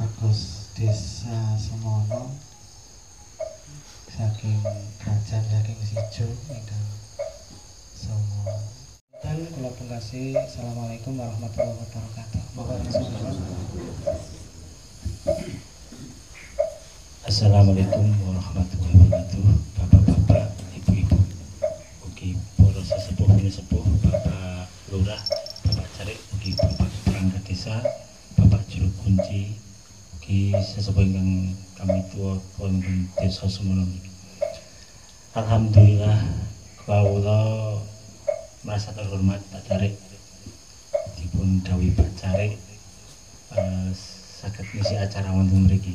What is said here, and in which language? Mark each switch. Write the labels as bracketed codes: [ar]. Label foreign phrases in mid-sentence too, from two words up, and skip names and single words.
[jv] dados desa semono saking kerajaan saking Sijo ingkang Semono. Dan kula pungkasi [ar] السلام عليكم ورحمة الله وبركاته. السلام عليكم ورحمة الله وبركاته. [jv] Bapak-bapak, ibu-ibu, ugi para sesepuh sepuh, Bapak Lurah, Bapak Carik, ugi Bapak perangkat desa, Bapak Juru Kunci, ugi sesepuh ingkang kami tuwa wonten desa semono niki. Alhamdulillah kawula [id] merasa terhormat [jv] Pak Carik, dipun dawuhi Pak Carik saged ngisi acara wonten mriki.